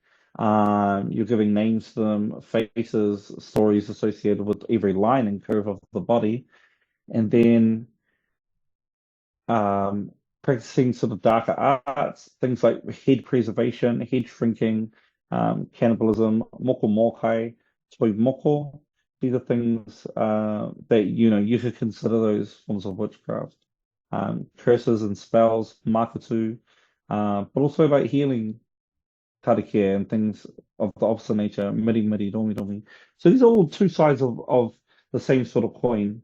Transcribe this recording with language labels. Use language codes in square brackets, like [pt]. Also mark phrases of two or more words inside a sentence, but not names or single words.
[en] You're giving names to them, faces, stories associated with every line and curve of the body, and then um, practicing sort of darker arts, things like head preservation, head shrinking, cannibalism, [mi] moko mokai, toi moko. [en] These are things that you could consider those forms of witchcraft. Curses and spells, makatu, but also about healing, karakia, and things of the opposite nature, [mi] miri miri, domi domi. [en] So these are all two sides of the same sort of coin.